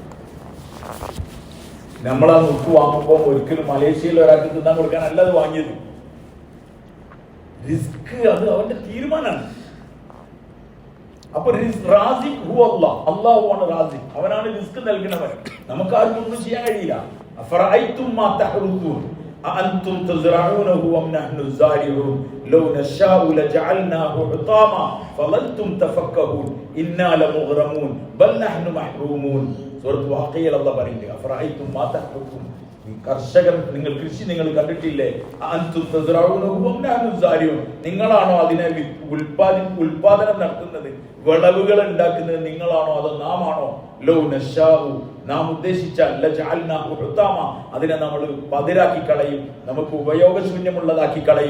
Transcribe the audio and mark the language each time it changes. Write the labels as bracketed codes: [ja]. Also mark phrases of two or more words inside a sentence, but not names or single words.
[ml] നമ്മളാ നുക്ക് വാങ്ങുമ്പോൾ ഒരിക്കലും മലേഷ്യയിൽ ഒരാൾക്ക് തിന്നാൻ കൊടുക്കാനല്ല അത് വാങ്ങിയത്. റിസ്ക് അത് അവന്റെ തീരുമാനമാണ്. അപ്പൊ അള്ളാഹുവാണ് റാസിഖ്, അവനാണ് റിസ്ക് നൽകുന്നവൻ. നമുക്കാർക്കും ഒന്നും ചെയ്യാൻ കഴിയില്ല. [ar] أأنتم تزرعونه أم نحن الزارعون لو نشاء لجعلناه حطاما فظلتم تفكهون إنا لمغرمون بل نحن محرومون. [ml] സൂറത്ത് വാഖിയയിൽ അല്ലാഹു പറയുന്നു, [ar] أفرأيتم ما تحرثون, [ml] കർഷകർ നിങ്ങൾ കൃഷി നിങ്ങൾ കണ്ടിട്ടില്ലേ? [ar] أأنتم تزرعونه أم نحن الزارعون, [ml] നിങ്ങളാണോ അതിനെ ഉൽപാദനം നടത്തുന്നത്, വിളവുകൾ ഉണ്ടാക്കുന്നത് നിങ്ങളാണോ അതോ നാം ആണോ? [ar] لو نشاء, [ml] നാം ഉദ്ദേശിച്ചാൽ [ar] لجعلناه حطاما, [ml] അതിനെ നമ്മൾ പതിരാക്കി കളയും, നമുക്ക് ഉപയോഗശൂന്യമുള്ളതാക്കി കളയും.